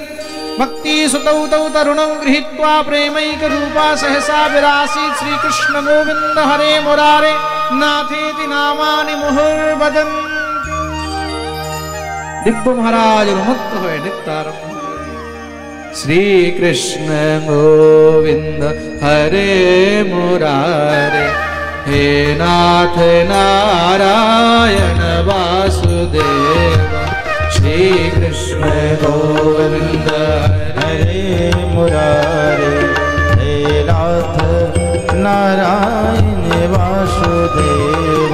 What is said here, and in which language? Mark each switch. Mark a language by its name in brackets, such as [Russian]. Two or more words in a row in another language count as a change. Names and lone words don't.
[Sanskrit] ভক্তি সুতৌ তৌ তরুণং গৃহীত্বা প্রেমৈক রূপা সহসা বিরাসীৎ শ্রীকৃষ্ণ গোবিন্দ হরে মুরারে নাথেতি নামানি মুহুর্বদন। [Bangla] দিব্য মহারাজ উন্মত্ত হয়ে নৃত্য আরম্ভ। [Sanskrit] শ্রীকৃষ্ণ গোবিন্দ হরে মুরারে हे नाथ नारायण वासुदेव। श्री कृष्ण गोविंद हरे मुरारे, हे नाथ नारायण वासुदेव।